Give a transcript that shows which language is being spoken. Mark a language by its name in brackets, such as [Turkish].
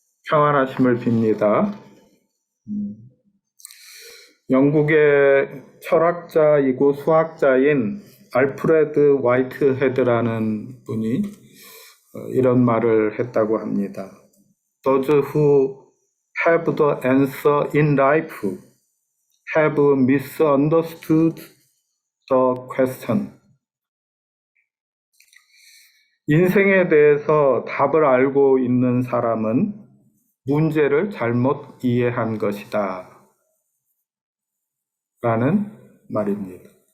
[Korean] 평안하심을 빕니다. 영국의 철학자이고 수학자인 알프레드 화이트헤드라는 분이 이런 말을 했다고 합니다. [English] Those who have the answer in life have misunderstood the question. [Korean] 인생에 대해서 답을 알고 있는 사람은 문제를 잘못 이해한 것이다. 라는 말입니다.